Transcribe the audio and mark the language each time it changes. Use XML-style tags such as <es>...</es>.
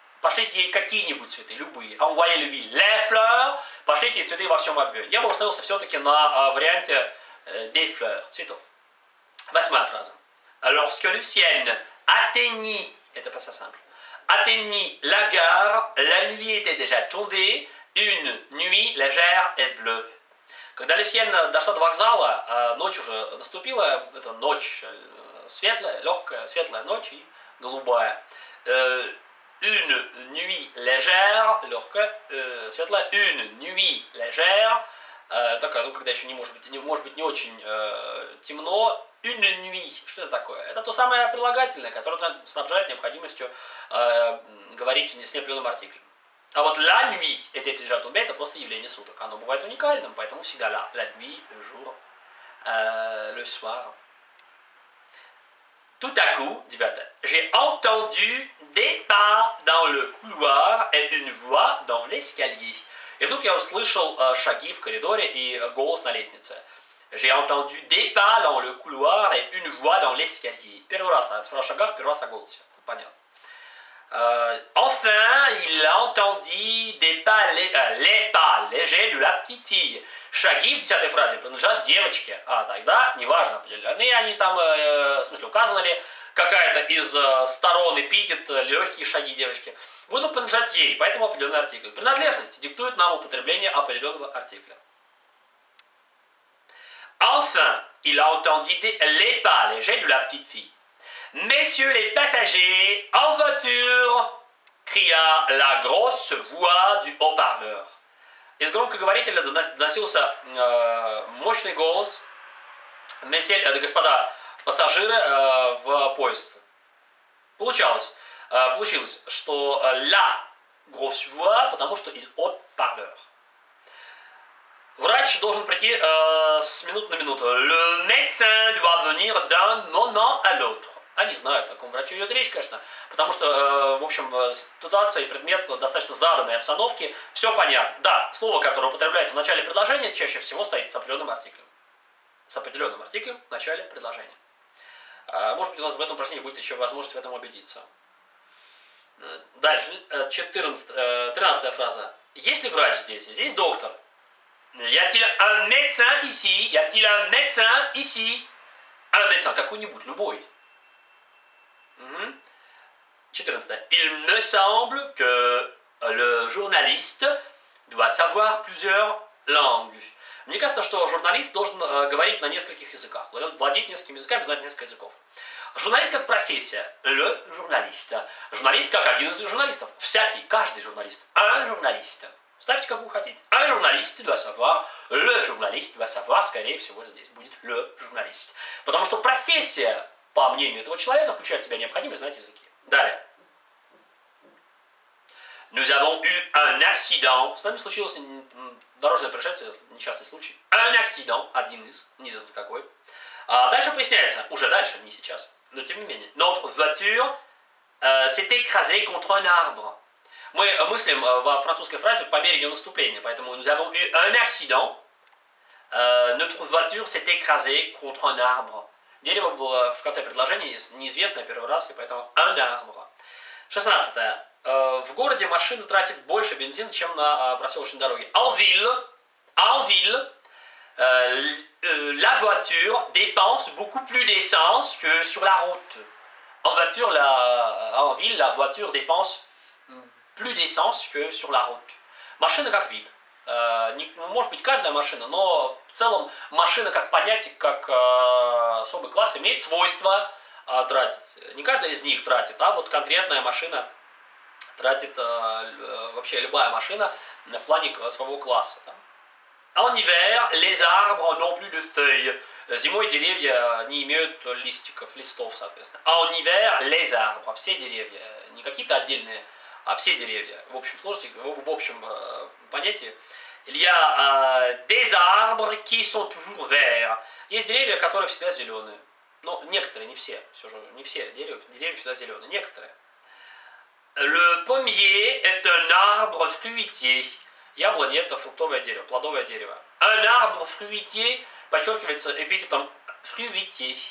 <ru>Пошлите ей какие-нибудь цветы, любые.</ru> <fr>Envoyez-lui les fleurs.</fr> <ru>Пошлите ей цветы во всем объеме. Я бы остановился все-таки на варианте</ru> <fr>des fleurs,</fr> <ru>цветов. Восьмая фраза.</ru> <fr>Lorsque Lucienne atteignit,</fr> <ru>это</ru> <fr>pas ça simple, atteignit la gare, la nuit était déjà tombée, une nuit légère et bleue.</fr> <ru>Когда Люсьен дошла до вокзала, ночь уже наступила, это ночь светлая, легкая, светлая ночь и голубая.</ru> <fr>une nuit légère,</fr> <ru>легкая, светлая,</ru> <fr>une nuit légère,</fr> <ru>такая, ну, когда еще может быть не очень темно,</ru> <fr>une nuit,</fr> <ru>что это такое? Это то самое прилагательное, которое снабжает необходимостью говорить с неопределенным артиклем. А вот</ru> <fr>la nuit, était déjà tombé,</fr> <ru>это просто явление суток. Оно бывает уникальным, поэтому всегда</ru> <fr>la nuit, le jour, le soir. Tout à coup, dit Bertha, j'ai entendu des pas dans le couloir et une voix dans l'escalier.</fr> <ru>И вдруг я услышал шаги в коридоре и голос на лестнице.</ru> <fr>J'ai entendu des pas dans le couloir et une voix dans l'escalier.</fr> <ru>Первый раз о шагах, первый раз о голосе. Понятно.</ru> <fr>Enfin, il entendit des pas, les pas légers de la petite fille.</fr> <ru>Шаги в 10-й фразе принадлежат девочке. А тогда, неважно, определены они там, в смысле, указаны ли какая-то из сторон эпитет, легкие шаги девочки, будут принадлежать ей, поэтому определенный артикль. Принадлежность диктует нам употребление определенного артикля.</ru> <fr>Enfin, il entendit les pas légers de la petite fille. Messieurs les passagers, en voiture, cria la grosse voix du haut-parleur.</fr> <ru>Из громкоговорителя доносился мощный голос. Месье, господа пассажиры, в поезд. Получилось, что</ru> <fr>la grosse voix,</fr> <ru>потому что из haut-parleur. Врач должен прийти с минуты на минуту.</ru> <fr>Le médecin doit venir d'un moment à l'autre.</fr> <ru>Они знают, о каком враче идет речь, конечно, потому что, в общем, ситуация и предмет достаточно заданной обстановки, все понятно. Да, слово, которое употребляется в начале предложения, чаще всего стоит с определенным артиклем. С определенным артиклем в начале предложения. Может быть, у нас в этом упражнении будет еще возможность в этом убедиться. Дальше, 13-я фраза. Есть ли врач здесь? Здесь доктор.</ru> <fr>Y a-t-il un médecin ici? Y a-t-il un médecin ici? Un médecin,</fr> <ru>какой-нибудь, любой. 14.</ru> <fr>Il me semble que le journaliste doit savoir plusieurs langues.</fr> <ru>Мне кажется, что журналист должен говорить на нескольких языках, владеть несколькими языками, знать несколько языков. Журналист как профессия.</ru> <fr>Le journaliste.</fr> <ru>Журналист как один из журналистов. Всякий, каждый журналист.</ru> <fr>Un journaliste.</fr> <ru>Ставьте, как вы хотите.</ru> <fr>Un journaliste doit savoir. Le journaliste doit savoir.</fr> <ru>Скорее всего, здесь будет</ru> <fr>le journaliste.</fr> <ru>Потому что профессия, по мнению этого человека, включает в себя необходимость знать языки. Далее.</ru> <fr>Nous avons eu un accident.</fr> <ru>С нами случилось дорожное происшествие, несчастный случай.</ru> <fr>Un accident.</fr> <ru>Один из. Неизвестно какой. Дальше поясняется. Уже дальше, не сейчас. Но тем не менее.</ru> <fr>Notre voiture s'est écrasée contre un arbre.</fr> <ru>Мы мыслим во французской фразе по мере ее наступления. Поэтому</ru> <fr>nous avons eu un accident. Notre voiture s'est écrasée contre un arbre.</fr> <ru>Дерево было в конце предложения неизвестное первый раз, и поэтому</ru> <fr>un arbre.</fr> <ru>16. В городе машина тратит больше бензина, чем на проселочной дороге.</ru> <fr>En ville, la voiture dépense beaucoup plus d'essence que sur la route. En ville, la voiture dépense plus d'essence que sur la route.</fr> <ru>Машина как вид. Может быть, каждая машина, но в целом машина как понятие, как особый класс имеет свойство тратить. Не каждая из них тратит, а вот конкретная машина тратит, вообще любая машина в плане своего класса.</ru> <fr>En hiver, les arbres n'ont plus de feuilles.</fr> <ru>Зимой деревья не имеют листов, соответственно.</ru> <fr>En hiver, les arbres,</fr> <ru>все деревья, не какие-то отдельные, а все деревья. В общем сложности, в общем понятии.</ru> <fr>Il y a des arbres qui sont toujours verts.</fr> <ru>Есть деревья, которые всегда зеленые. Но некоторые, не все. Все же не все деревья всегда зеленые. Некоторые.</ru> <fr>Le pommier est un arbre fruitier.</fr> <ru>Яблоня – это фруктовое дерево, плодовое дерево.</ru> <fr>Un arbre fruitier</fr> <ru>подчеркивается эпитетом</ru> <fr>fruitier.</fr>